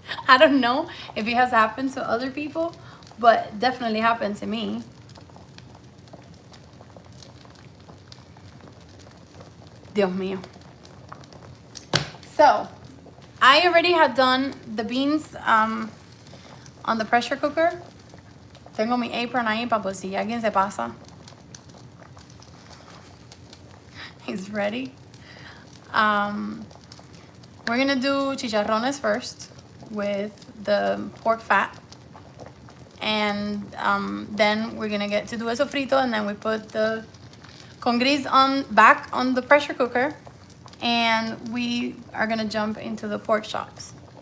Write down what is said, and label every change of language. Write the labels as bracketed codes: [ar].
[en] I don't know if it has happened to other people, but definitely happened to me. [es] Dios mío. [en] So, I already had done the beans on the pressure cooker. [es] Tengo mi apron ahí para por si alguien se pasa. [en] He's ready. We're gonna do chicharrones first with the pork fat, and then we're gonna get to do a sofrito, and then we put the congris back on the pressure cooker, and we are gonna jump into the pork chops.